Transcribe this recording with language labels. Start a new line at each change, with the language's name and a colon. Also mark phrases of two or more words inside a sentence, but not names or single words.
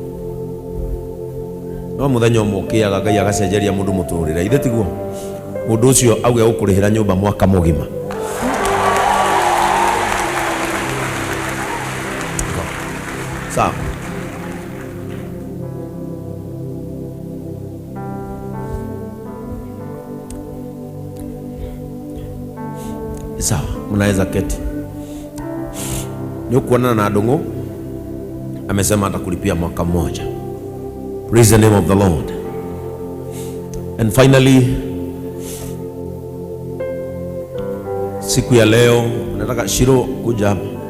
Kikuyu: No muthenya umukiaga Ngai agacenjeria mundu muturire ithe tiguo mundu ucio auge ukurihira nyumba mwaka mugima.
Swahili: Sawa. Sawa, mnaweza keti. Ni kuonana na Ndung'u amesema atakulipia mwaka mmoja.
English: Praise the name of the Lord. And finally,
Swahili: siku ya leo nataka Shiro kuja hapa.